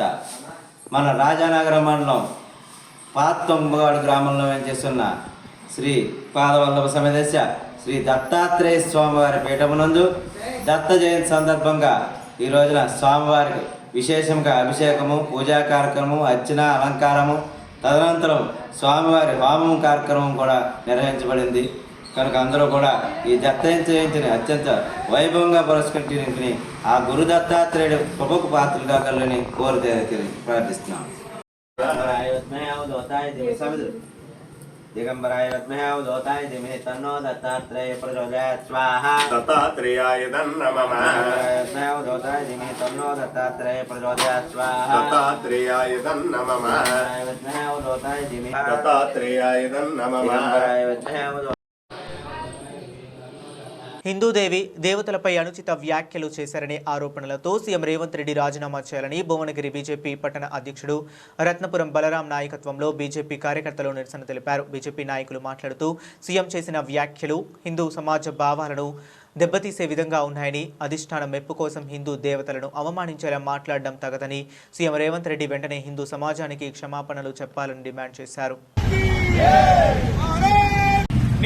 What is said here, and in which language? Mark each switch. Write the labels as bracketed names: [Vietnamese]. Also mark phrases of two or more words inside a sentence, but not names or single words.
[Telugu] మన రాజానగరం మండలం పాత్తంబగాడు గ్రామంలో చేస్తున్న శ్రీ పాదవల్లభ సమేత శ్రీ దత్తాత్రేయ స్వామివారి పీఠమునందు దత్త జయంతి సందర్భంగా ఈ రోజున స్వామివారికి విశేషంగా అభిషేకము, పూజా కార్యక్రమము, అర్చన, అలంకారము, తదనంతరం స్వామివారి హోమం కార్యక్రమం కూడా నిర్వహించబడింది. కనుక అందరూ కూడా ఈ దత్త జయంతిని అత్యంత వైభవంగా పురస్కరించుకుని ఆ గురు దత్తాత్రేయుడు కృపకు పాత్రలుగా కలని కోరి ప్రార్థిస్తున్నాం. [Sanskrit] दिगंबराय विद्महे अवधूताय धीमहि तन्नो दत्तात्रेय प्रचोदयात् स्वाहा. दत्तात्रेयाय नमः. विद्महे अवधूताय धीमहि तन्नो दत्तात्रेय प्रचोदयात् स्वाहा. दत्तात्रेयाय नमः. विद्महे अवधूताय धीमहि दत्तात्रेयाय नमः. दिगंबराय विद्महे अवधूताय. [Telugu] హిందూదేవి దేవతలపై అనుచిత వ్యాఖ్యలు చేశారనే ఆరోపణలతో సీఎం రేవంత్ రెడ్డి రాజీనామా చేయాలని భువనగిరి బీజేపీ పట్టణ అధ్యక్షుడు రత్నపురం బలరాం నాయకత్వంలో బీజేపీ కార్యకర్తలు నిరసన తెలిపారు. బీజేపీ నాయకులు మాట్లాడుతూ సీఎం చేసిన వ్యాఖ్యలు హిందూ సమాజ భావాలను దెబ్బతీసే విధంగా ఉన్నాయని, అధిష్టానం మెప్పు కోసం హిందూ దేవతలను అవమానించేలా మాట్లాడడం తగదని సీఎం రేవంత్ రెడ్డి వెంటనే హిందూ సమాజానికి క్షమాపణలు చెప్పాలని డిమాండ్ చేశారు.